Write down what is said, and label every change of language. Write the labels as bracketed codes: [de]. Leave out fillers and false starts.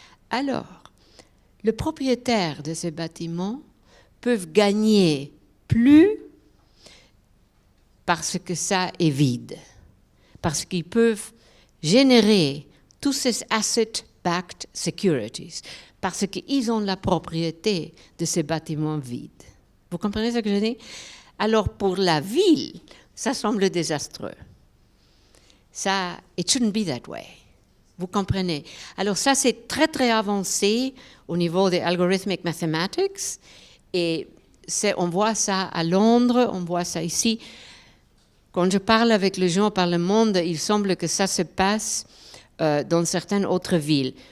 [fr] Alors, le propriétaire de ces bâtiments peut gagner plus parce que ça est vide, parce qu'ils peuvent générer tous ces asset-backed securities, parce qu'ils ont la propriété de ces bâtiments vides. Vous comprenez ce que je dis? Alors, pour la ville, ça semble désastreux. [en] Ça, it shouldn't be that way. [fr] Vous comprenez? Alors, ça, c'est très, très avancé au niveau des [en] algorithmic mathematics. [fr] Et on voit ça à Londres, on voit ça ici. Quand je parle avec les gens par le monde, il semble que ça se passe dans certaines autres villes.